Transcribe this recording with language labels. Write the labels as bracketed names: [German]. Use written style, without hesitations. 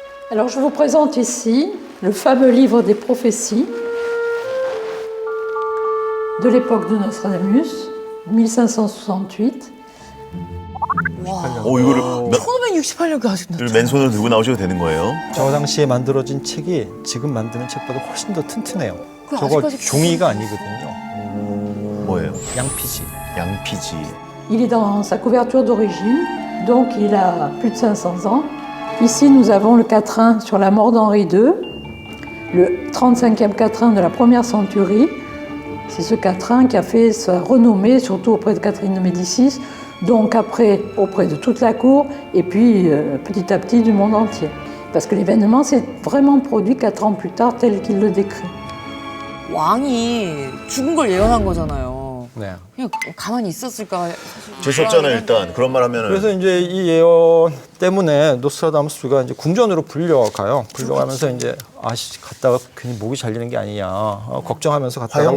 [French] Alors je vous présente ici le fameux livre des prophéties de l'époque de Nostradamus, 1568. [Korean] 이거를 1568년까지 하셨나? 맨손으로 들고 나오셔도 되는 거예요? 저 당시에 만들어진 책이 지금 만드는 책보다 훨씬 더 튼튼해요. 그 저거 아직까지 종이가 아니거든요. 뭐예요? 양피지. 양피지. [French] Il est dans sa couverture d'origine, donc il a plus de 500 ans. Ici, nous avons le quatrain sur la mort d'Henri II, le 35e quatrain de la première centurie. C'est ce quatrain qui a fait sa renommée, surtout auprès de Catherine de Médicis, donc après auprès de toute la cour, et puis petit à petit du monde entier. Parce que l'événement s'est vraiment produit 4 ans plus tard, tel qu'il le décrit. [Korean] 왕이 죽은 걸 예언한 거잖아요. 네. 그냥 가만히 있었을까? 재수 없잖아요, 일단. 그런 말 하면은. 그래서 이제 이 예언 때문에 노스트라다무스가 이제 궁전으로 불려가요. 불려가면서 이제 갔다가 괜히 목이 잘리는 게 아니냐 걱정하면서 갔다가